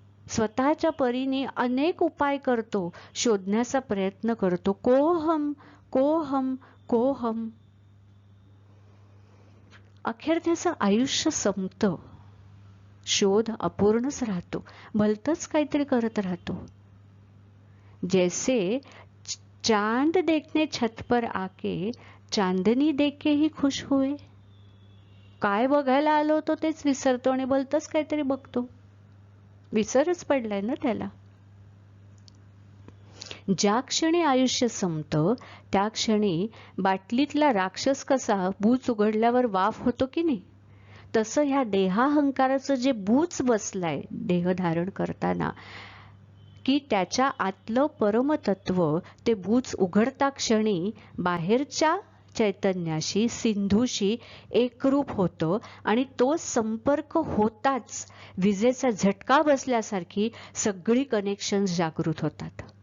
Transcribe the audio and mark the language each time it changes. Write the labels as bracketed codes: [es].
[mr] स्वतःच्या परीने अनेक उपाय करतो, शोधण्याचा प्रयत्न करतो. [sa] कोहम कोहम कोहम. [mr] अखेर त्याचं आयुष्य संपतं. शोध अपूर्णच राहतो, भलतंच काहीतरी करत राहतो. [hi] जैसे चांद देखने छत पर आके चांदनी देख के ही खुश हुए. [mr] काय बघायला आलो होतो तेच विसरतो आणि भलतंच काहीतरी बघतो. विसरच पडलाय ना त्याला. ज्या क्षणी आयुष्य संपतं त्या क्षणी बाटलीतला राक्षस कसा बूच उघडल्यावर वाफ होतो की नाही, तसं ह्या देहाहंकाराचं जे बूच बसलाय देह धारण करताना, की त्याच्या आतलं परमतत्व ते बूच उघडता क्षणी बाहेरच्या चैतन्याशी, सिंधूशी एकरूप होतं आणि तो संपर्क होताच विजेचा झटका बसल्यासारखी सगळी कनेक्शन्स जागृत होतात.